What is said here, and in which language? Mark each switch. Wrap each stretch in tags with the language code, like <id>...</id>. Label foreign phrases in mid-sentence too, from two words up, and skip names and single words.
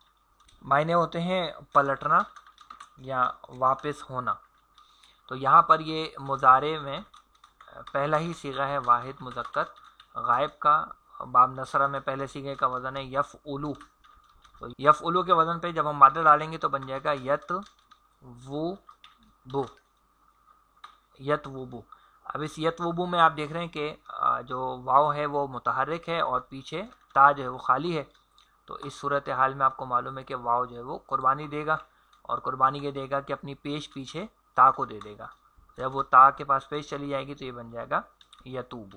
<ur>معنی ہوتے ہیں پلٹنا یا واپس ہونا. تو یہاں پر یہ مضارع میں پہلا ہی صیغہ ہے واحد مذکر غائب کا. باب نصرہ میں پہلے صیغے کا وزن ہے یفعلو. تو یفعلو کے وزن پہ جب ہم مادہ ڈالیں گے تو بن جائے گا یت و بو، یت و بو. اب اس یت و بو میں آپ دیکھ رہے ہیں کہ جو واو ہے وہ متحرک ہے اور پیچھے تا جو ہے وہ خالی ہے. تو اس صورتحال میں آپ کو معلوم ہے کہ واو جو ہے وہ قربانی دے گا، اور قربانی یہ دے گا کہ اپنی پیش پیچھے تا کو دے دے گا. جب وہ تا کے پاس پیش چلی جائے گی تو یہ بن جائے گا یتوبو.</ur>